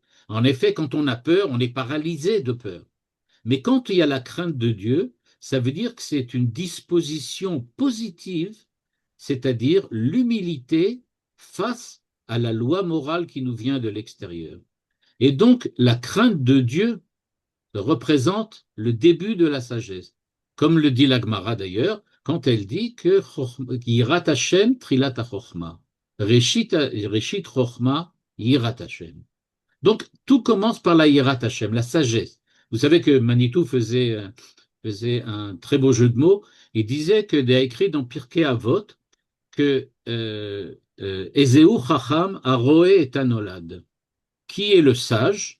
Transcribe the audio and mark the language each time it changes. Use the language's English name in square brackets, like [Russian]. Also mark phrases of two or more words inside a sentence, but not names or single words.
[French] En effet, quand on a peur, on est paralysé de peur. Mais quand il y a la crainte de Dieu, ça veut dire que c'est une disposition positive, c'est-à-dire l'humilité face à la loi morale qui nous vient de l'extérieur. Et donc, la crainte de Dieu représente le début de la sagesse. Comme le dit la Gemara d'ailleurs, quand elle dit que [Hebrew] יראת השם תחילת החכמה. ראשית חכמה יראת השם. [French] Donc, tout commence par la [Hebrew] יראת השם, [French] la sagesse. Vous savez que Manitou faisait un très beau jeu de mots. Il disait qu'il a écrit dans Pirkei Avot que [Hebrew] איזהו חכם הרואה את הנולד. [French] Qui est le sage?